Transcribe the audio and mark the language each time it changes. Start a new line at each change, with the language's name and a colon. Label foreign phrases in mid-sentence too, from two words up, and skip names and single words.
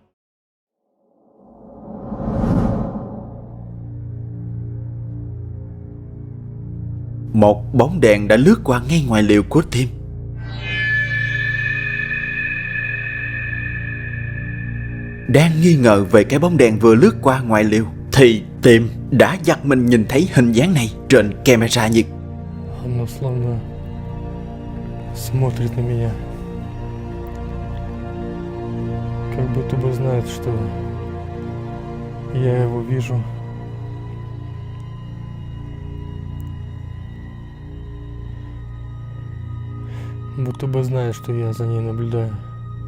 Vietnamese: Một bóng đèn đã lướt qua ngay ngoài liều của Tim. Đang nghi ngờ về cái bóng đèn vừa lướt qua ngoài liều thì Tim đã giật mình nhìn thấy hình dáng này trên camera nhiệt.
Russian: Оно словно смотрит на меня. Как будто бы знает, что я его вижу. Будто бы знает, что я за ней наблюдаю.